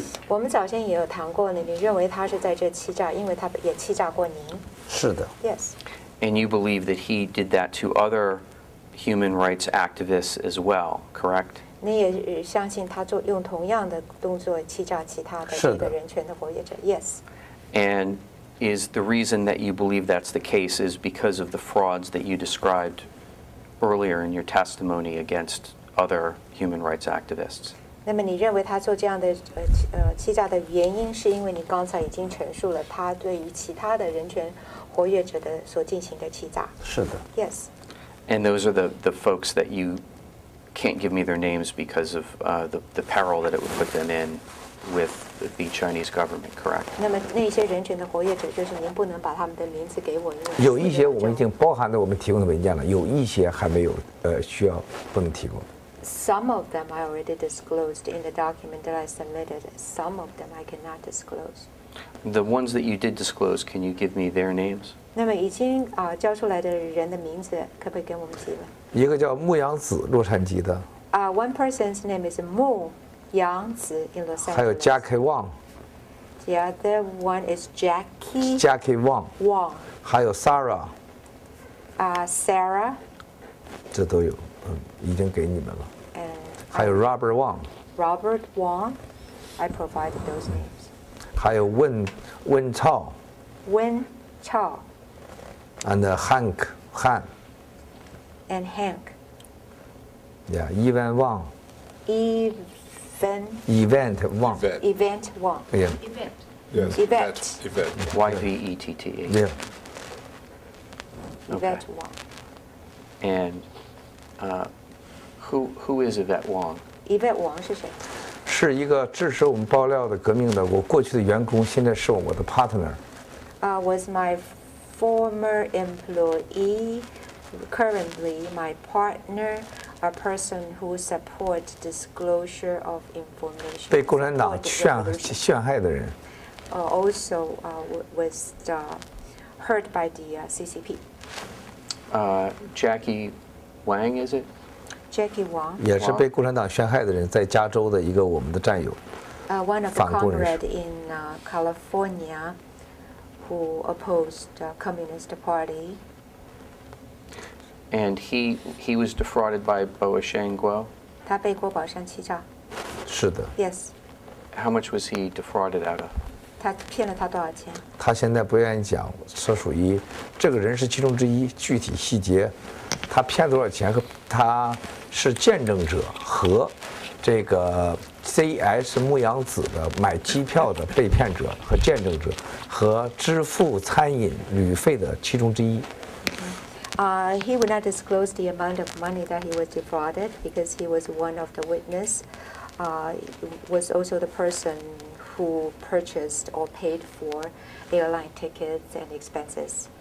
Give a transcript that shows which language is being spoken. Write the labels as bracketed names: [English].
[Chinese] 我们早先也有谈过呢，你认为他是在这欺诈，因为他也欺诈过您。是的。 [English] Yes. And you believe that he did that to other human rights activists as well, correct? [Chinese] 你也相信他用同样的动作欺诈其他的这个人权的活跃者。 [English] Yes. And is the reason that you believe that's the case is because of the frauds that you described earlier in your testimony against other human rights activists? [Chinese] 那么你认为他做这样的欺诈的原因，是因为你刚才已经陈述了他对于其他的人权活跃者的所进行的欺诈？是的。 [English] Yes. And those are the folks that you can't give me their names because of the peril that it would put them in with the Chinese government, correct? [Chinese] 那么那些人权的活跃者，就是您不能把他们的名字给我，因为有一些我们已经包含在我们提供的文件了，有一些还没有需要不能提供。 [English] Some of them I already disclosed in the document that I submitted. Some of them I cannot disclose. The ones that you did disclose, can you give me their names? [Chinese] 那么已经交出来的人的名字，可不可以给我们提问？一个叫牧羊子，洛杉矶的。 [English] One person's name is Mu Yang Zi in Los Angeles. [Chinese] 还有 Jackie Wang。 [English] The other one is Jackie. Jackie Wang。 Wang. [Chinese] 还有 Sarah。 [English] Sarah. [Chinese] 这都有。已经给你们了。 [English] And [Chinese] 还有 Robert Wang， [English] Robert Wang, I provided those names. [Chinese] 还有温超 [English] Wen Chao and Hank Han， and Hank. Evan Wang， Event Wang， Event Wang. Yeah. Event. Yes. Yvette. Yvette. YVETTE. Yeah. Event Wang. And who is Yvette Wang? [Chinese] Event Wang 是谁？是一个支持我们爆料的革命的我过去的员工，现在是我的 partner。 [English] Was my former employee, currently my partner, a person who supports disclosure of information. [Chinese] 被共产党 [English] support the revolution. [Chinese] 陷害的人。 [English] Also was hurt by the CCP. Jackie Wang, is it? Jackie Wang, [Chinese] 也是被共产党陷害的人，在加州的一个我们的战友。 [English] one of the [Chinese] 反共人士。 [English] comrades in California who opposed the Communist Party. And he was defrauded by Voice of Guo. [Chinese] 他被郭宝胜欺诈。是的， [English] Yes. How much was he defrauded out of? [Chinese] 他骗了他多少钱？他现在不愿意讲，这属于这个人是其中之一，具体细节，他骗多少钱和他是见证者和这个 CS 牧羊子的买机票的被骗者和见证者和支付餐饮旅费的其中之一。 [English] He would not disclose the amount of money that he was defrauded because he was one of the witness. Was also the person who purchased or paid for airline tickets and expenses.